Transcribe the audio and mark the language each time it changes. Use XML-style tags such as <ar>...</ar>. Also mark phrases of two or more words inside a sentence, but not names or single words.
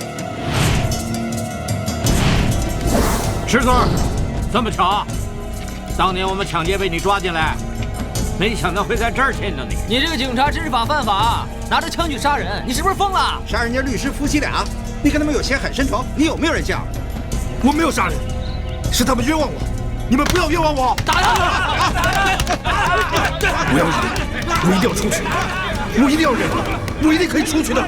<zh>石村，这麼巧，当年我们搶劫被你抓進來，沒想到會在這兒見到你。你這個警察知法犯法，拿着槍去殺人，你是不是瘋了？殺人家律師夫妻倆，你跟他們有血海深仇，你有沒有人性？我沒有殺人，是他們冤枉我，你們不要冤枉我！打他！不要忍，我一定要出去，我一定要忍，我一定可以出去的。</zh>